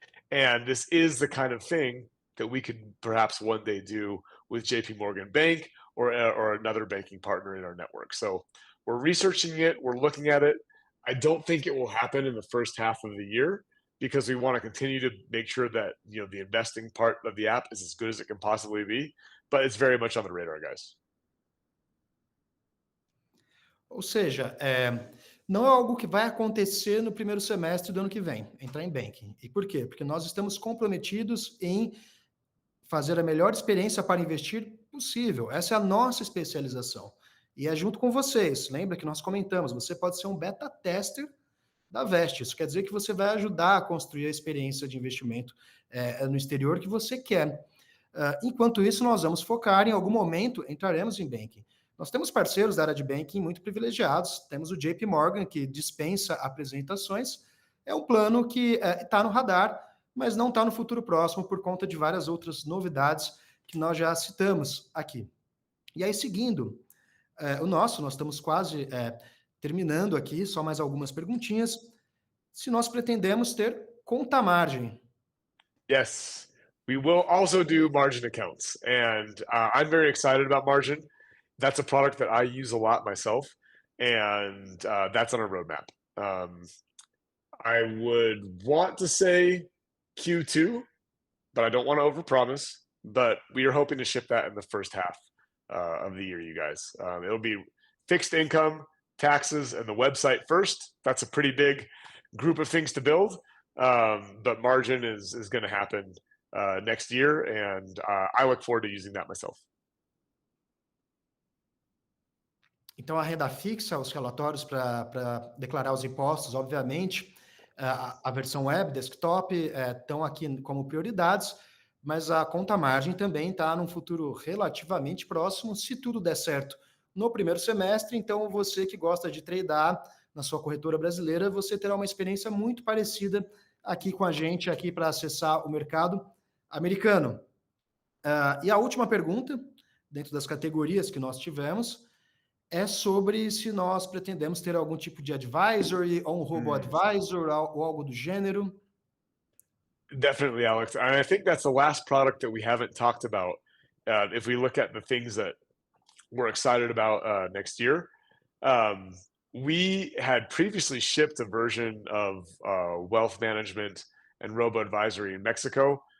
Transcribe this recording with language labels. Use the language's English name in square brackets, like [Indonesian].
[English] And this is the kind of thing that we could perhaps one day do with JP Morgan Bank or another banking partner in our network. So we're researching it, we're looking at it. I don't think it will happen in the first half of the year because we want to continue to make sure that the investing part of the app is as good as it can possibly be. But it's very much on the radar, guys. [Portuguese] Ou seja, não é algo que vai acontecer no primeiro semestre do ano que vem, entrar em banking. E por quê? Porque nós estamos comprometidos em fazer a melhor experiência para investir possível. Essa é a nossa especialização. E é junto com vocês. Lembra que nós comentamos, você pode ser um beta tester da Vest. Isso quer dizer que você vai ajudar a construir a experiência de investimento no exterior que você quer. Enquanto isso, nós vamos focar em algum momento, entraremos em banking. Nós temos parceiros da área de banking muito privilegiados. Temos o JP Morgan, que dispensa apresentações. É um plano que está no radar, mas não está no futuro próximo por conta de várias outras novidades que nós já citamos aqui. E aí, seguindo nós estamos quase terminando aqui, só mais algumas perguntinhas. Se nós pretendemos ter conta margem. [English] Yes, we will also do margin accounts. And I'm very excited about margin. That's a product that I use a lot myself, and that's on our roadmap. I would want to say Q2, but I don't want to overpromise. But we are hoping to ship that in the first half of the year, you guys. It'll be fixed income, taxes, and the website first. That's a pretty big group of things to build, but margin is going to happen next year, and I look forward to using that myself. [Portuguese] Então, a renda fixa, os relatórios para declarar os impostos, obviamente, a versão web, desktop, estão aqui como prioridades, mas a conta margem também está num futuro relativamente próximo, se tudo der certo no primeiro semestre. Então, você que gosta de tradear na sua corretora brasileira, você terá uma experiência muito parecida aqui com a gente, aqui para acessar o mercado americano. E a última pergunta, dentro das categorias que nós tivemos, é sobre se nós pretendemos ter algum tipo de advisory ou um robo-advisor ou algo do gênero. [English] Definitely, Alex. And I think that's the last product that we haven't talked about. If we look at the things that we're excited about next year, we had previously shipped a version of wealth management and robo advisory in Mexico.